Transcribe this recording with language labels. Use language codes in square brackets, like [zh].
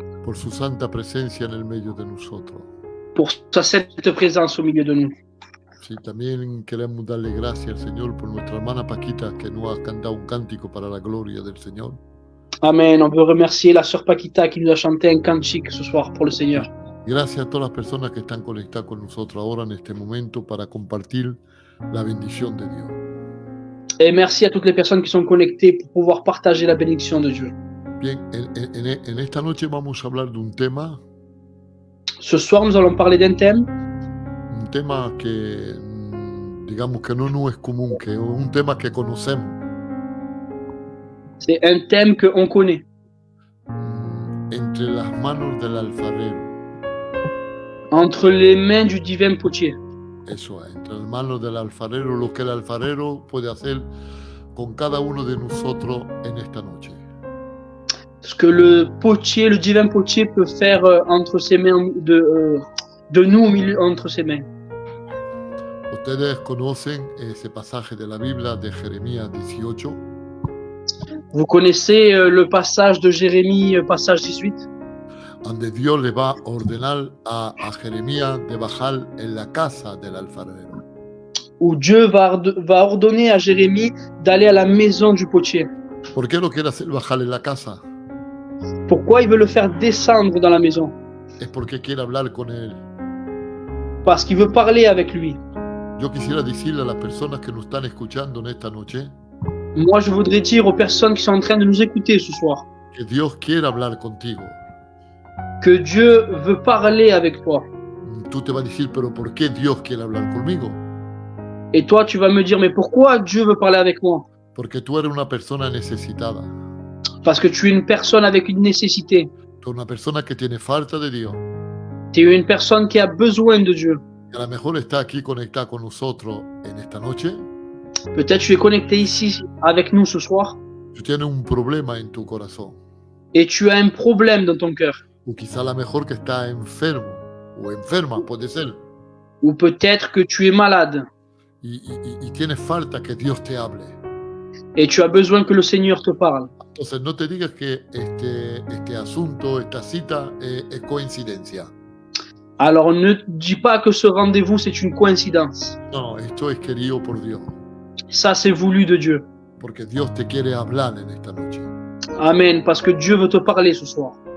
[es] por su santa presencia en el medio de nosotros. [fr] pour sa sainte présence au milieu de nous. [es] Sí, también queremos darle gracias al Señor por nuestra hermana Paquita que nos ha cantado un cántico para la gloria del Señor. Amen. [fr] On veut remercier la sœur Paquita qui nous a chanté un cantique ce soir pour le Seigneur. [es] Gracias a todas las personas que están conectadas con nosotros ahora en este momento para compartir la bendición de Dios. [fr] Et merci à toutes les personnes qui sont connectées pour pouvoir partager la bénédiction de Dieu. [es] Bien, en esta noche vamos a hablar de un tema [fr] Ce soir, nous allons parler d'un thème [es] que digamos que no es común, que es un tema que conocemos. [fr] C'est un thème qu'on connaît. [es] Entre las manos del alfarero. [fr] Entre les mains du divin potier. [es] Eso es, entre las manos del alfarero, lo que el alfarero puede hacer con cada uno de nosotros en esta noche. [fr] Ce que le potier, le divin potier peut faire entre ses mains de nous au milieu, entre ses mains. [es] Ustedes conocen ese pasaje de la Biblia de Jeremías 18. [fr] Vous connaissez le passage de Jérémie, passage 18, [es] donde Dios le va a ordenar a Jeremías de bajar en la casa del alfarero. [fr] où Dieu va ordonner à Jérémie d'aller à la maison du potier. [es] ¿Por qué lo quiere hacer bajar en la casa? [fr] Pourquoi il veut le faire descendre dans la maison? [es] Es porque quiere hablar con él. [fr] Parce qu'il veut parler avec lui. [es] Yo quisiera decirle a las personas que nos están escuchando en esta noche [fr] Moi, je voudrais dire aux personnes qui sont en train de nous écouter ce soir [es] que Dios quiere hablar contigo. [fr] que Dieu veut parler avec toi. [es] Tú te vas a decir, pero ¿por qué Dios quiere hablar conmigo? [fr] Et toi, tu vas me dire, mais pourquoi Dieu veut parler avec moi? [es] Porque tú eres una persona necesitada. [fr] Parce que tu es une personne avec une nécessité. [es] Tú eres una persona que tiene falta de Dios. [fr] Tu es une personne qui a besoin de Dieu. [es] Y a lo mejor está aquí conectada con nosotros en esta noche. [fr] Peut-être tu es connecté ici avec nous ce soir [es] Tú tienes un problema en tu corazón. [fr] et tu as un problème dans ton cœur. [es] O quizá a lo mejor que está enfermo o enferma, puede ser. [fr] Ou peut-être que tu es malade [es] Y tienes falta que Dios te hable. [fr] et tu as besoin que le Seigneur te parle. [es] Entonces no te digas que este asunto, esta cita es coincidencia. [fr] Alors ne dis pas que ce rendez-vous c'est une coïncidence. [es] No, esto es querido por Dios. [fr] Ça c'est voulu de Dieu. [es] Porque Dios te quiere hablar en esta noche. [fr] Amen, parce que Dieu veut te parler ce soir.